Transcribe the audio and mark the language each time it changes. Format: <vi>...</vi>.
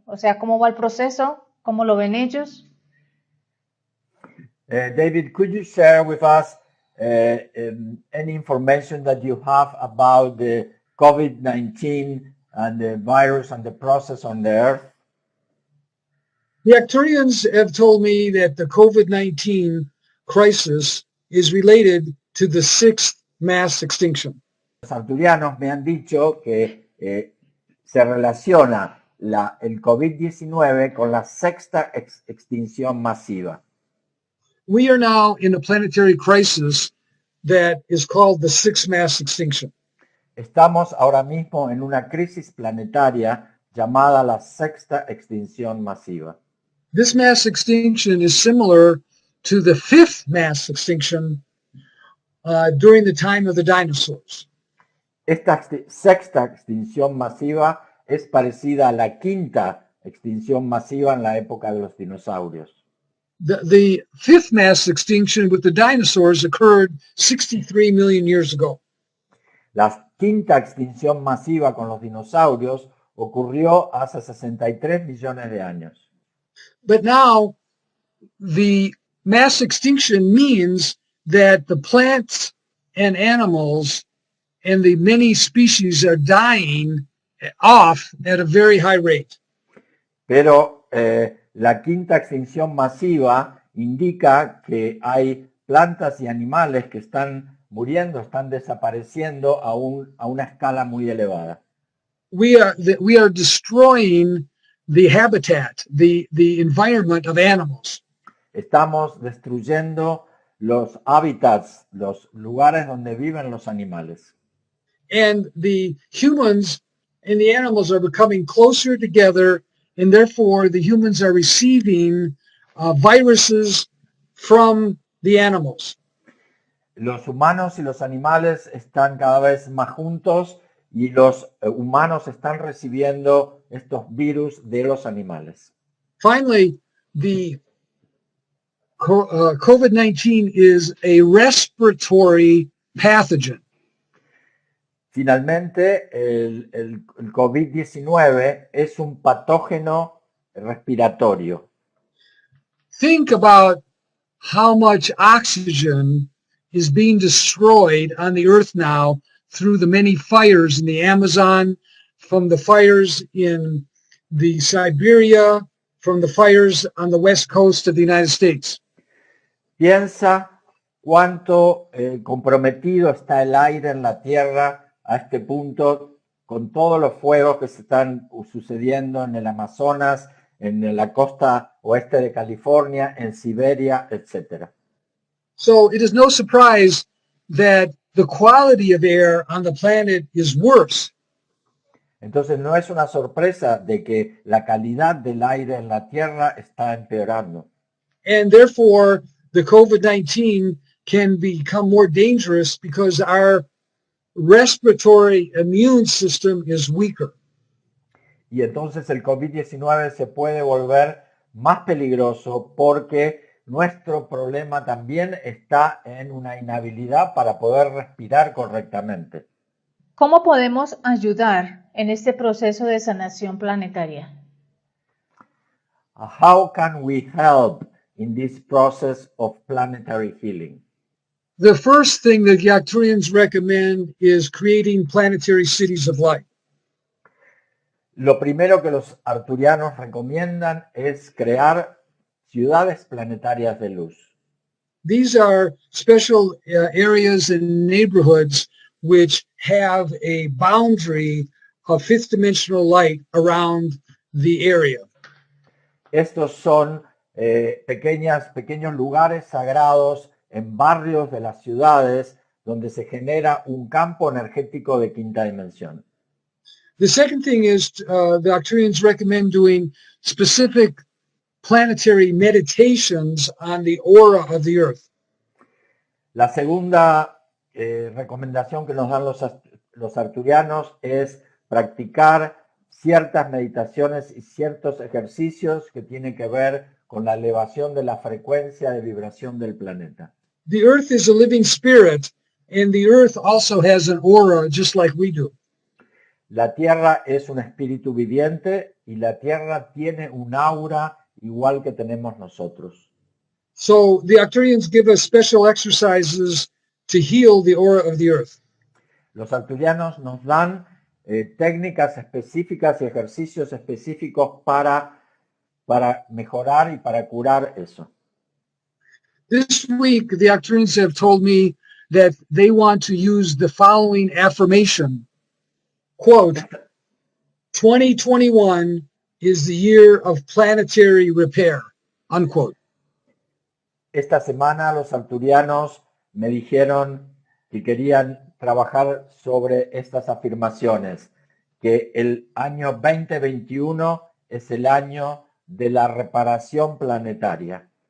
<es>O sea, ¿cómo va el proceso? ¿Cómo lo ven ellos?</es> <en>David, could you share with us any information that you have about the COVID-19 and the virus and the process on the Earth? The Arcturians have told me that the COVID-19 crisis is related to the sixth mass extinction.</en> <es>Los arcturianos me han dicho que se relaciona el COVID-19 con la sexta extinción masiva.</es> <en>We are now in a planetary crisis that is called the sixth mass extinction.</en> <es>Estamos ahora mismo en una crisis planetaria llamada la sexta extinción masiva.</es> <en>This mass extinction is similar to the fifth mass extinction during the time of the dinosaurs.</en> <es>Esta sexta extinción masiva es parecida a la quinta extinción masiva en la época de los dinosaurios.</es> <en>The fifth mass extinction with the dinosaurs occurred 63 million years ago.</en> <es>La quinta extinción masiva con los dinosaurios ocurrió hace 63 millones de años.</es> <en>But now the mass extinction means that the plants and animals and the many species are dying off at a very high rate.</en> <es>Pero la quinta extinción masiva indica que hay plantas y animales que están muriendo, están desapareciendo a una escala muy elevada.</es> <en>We are destroying the habitat, the environment of animals.</en> <es>Estamos destruyendo los hábitats, los lugares donde viven los animales.</es> <en>And the humans and the animals are becoming closer together, and therefore the humans are receiving viruses from the animals.</en> <es>Los humanos y los animales están cada vez más juntos y los humanos están recibiendo estos virus de los animales.</es> <en>Finally, the COVID-19 is a respiratory pathogen.</en> <es>Finalmente, el COVID-19 es un patógeno respiratorio.</es> <en>Think about how much oxygen is being destroyed on the earth now through the many fires in the Amazon, from the fires in the Siberia, from the fires on the west coast of the United States.</en> <es>Piensa cuánto comprometido está el aire en la Tierra a este punto, con todos los fuegos que se están sucediendo en el Amazonas, en la costa oeste de California, en Siberia, etc.</es> <en>So it is no surprise that the quality of air on the planet is worse.</en> <es>Entonces no es una sorpresa de que la calidad del aire en la Tierra está empeorando.</es> <en>And therefore, the COVID-19 can become more dangerous because our respiratory immune system is weaker.</en> <es>Y entonces el COVID-19 se puede volver más peligroso porque nuestro problema también está en una inhabilidad para poder respirar correctamente. ¿Cómo podemos ayudar en este proceso de sanación planetaria?</es> <en>How can we help in this process of planetary healing? The first thing that the Arcturians recommend is creating planetary cities of light.</en> <es>Lo primero que los arcturianos recomiendan es crear ciudades planetarias de luz.</es> <en>These are special areas and neighborhoods which have a boundary of fifth dimensional light around the area.</en> <es>Estos son pequeños lugares sagrados en barrios de las ciudades donde se genera un campo energético de quinta dimensión.</es> <en>The second thing is the Arcturians recommend doing specific planetary meditations on the aura of the Earth.</en> <es>La segunda recomendación que nos dan los arcturianos es practicar ciertas meditaciones y ciertos ejercicios que tienen que ver con la elevación de la frecuencia de vibración del planeta.</es> <en>The Earth is a living spirit, and the Earth also has an aura just like we do.</en> <es>La Tierra es un espíritu viviente y la Tierra tiene un aura igual que tenemos nosotros.</es> <en>So the Arcturians give us special exercises to heal the aura of the Earth.</en> <es>Los arcturianos nos dan técnicas específicas y ejercicios específicos para para mejorar y para curar eso.</es> <en>This week, the Arcturians have told me that they want to use the following affirmation, quote, 2021 is the year of planetary repair, unquote.</en> <es>Esta semana los arcturianos me dijeron que querían trabajar sobre estas afirmaciones, que el año 2021 es el año de la reparación planetaria.</es>